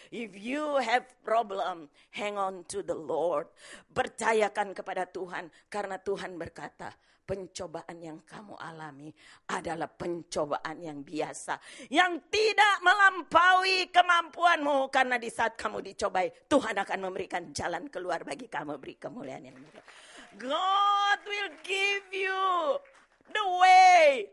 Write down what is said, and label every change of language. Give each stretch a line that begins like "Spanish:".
English: If you have problem, hang on to the Lord.
Indonesian: Percayakan kepada Tuhan. Karena Tuhan berkata, pencobaan yang kamu alami adalah pencobaan yang biasa. Yang tidak melampaui kemampuanmu. Karena di saat kamu dicobai, Tuhan akan memberikan jalan keluar bagi kamu. Beri kemuliaan yang mulia.
English: God will give you the way.